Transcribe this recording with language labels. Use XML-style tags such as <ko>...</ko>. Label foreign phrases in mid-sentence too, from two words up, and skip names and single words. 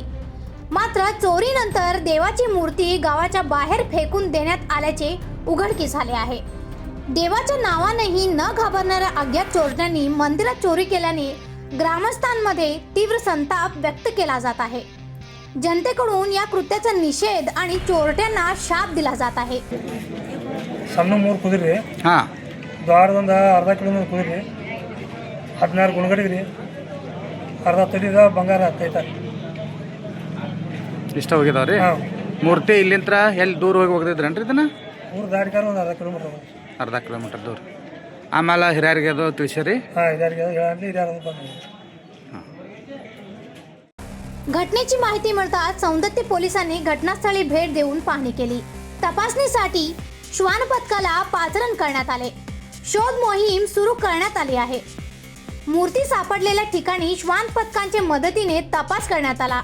<mr>मात्र चोरीनंतर देवाची मूर्ती गावाच्या बाहेर फेकून देण्यात आल्याचे उघडकीस आले आहे। देवाच्या नावानेही न घाबरणाऱ्या अज्ञात चोरट्यांनी मंदिरात चोरी केल्याने ग्रामस्थांमध्ये तीव्र संताप व्यक्त केला जात आहे। जनतेकडून या कृत्याचा निषेध आणि चोरट्यांना शाप दिला जात आहे।</mr> <kn>ಸಣ್ಣ ಮೂರು ಕುದುರೆ ಹಾಂ ದೊಡ್ಡದೊಂದು ಅರ್ಧ ಕಿಲೋಮೀಟರ್ ಕುದುರೆ 16 ಗುಣಗಡಿಗ್ರಿ ಅರ್ಧ ತೊಲಿದ ಬಂಗಾರ ಐತೆ ಇಷ್ಟ ಹೋಗಿದಾವ್ರಿ ಹಾಂ ಮೂರ್ತಿ ಇಲ್ಲಿಂತ್ರ ಎಲ್ಲಿ ದೂರ ಹೋಗಿದ್ರೇನ್ರಿ ಇದನ್ನ ಊರು ದಾಟಿಕಾರ ಒಂದು ಅರ್ಧ ಕಿಲೋಮೀಟರ್ ದೂರ ಆಮೇಲೆ ಹಿರಿಯರಿಗೆ ಅದು ತಿಳಿಸಿರಿ ಹಾಂ ಹಿರಿಯರಿಗೆ ಹೇಳಲಿ ಹಿರಿಯರು ಬಂದು</kn> <mr>घटनेची माहिती मिळताच सौंदत्ती पोलिसांनी घटनास्थळी भेट देऊन पाहणी केली। तपासणीसाठी श्वान पथकाला पाचारण करण्यात आले। शोध मोहीम सुरू करण्यात आली आहे। मूर्ती सापडलेल्या ठिकाणी श्वान पथकांच्या मदतीने तपास करण्यात आला।</mr>